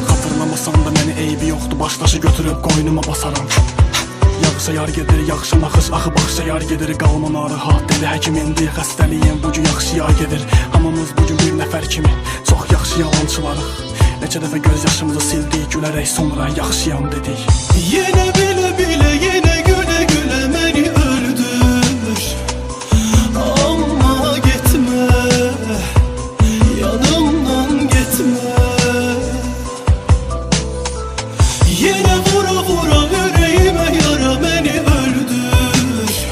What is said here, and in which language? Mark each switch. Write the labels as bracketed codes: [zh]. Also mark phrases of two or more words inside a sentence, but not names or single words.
[az] Xatırlamasan da məni eybi yoxdur, başdaşı götürüb qoynuma basaram. Yaxşı yar gedir, yaxşı naxış, axı baxışa yar gedir. Qalma narahat, dedi həkim indi xəstəliyim bugün yaxşıya gedir. Hamımız bugün bir nəfər kimi çox yaxşı yalançılarıq. Neçə dəfə göz yaşımızı sildik, gülərək sonra yaxşıyam dedik. [tr] Yine bile bile yine güle güle beni öldür. Ama gitme, yanımdan gitme. Yine vura vura yüreğime yara beni öldür.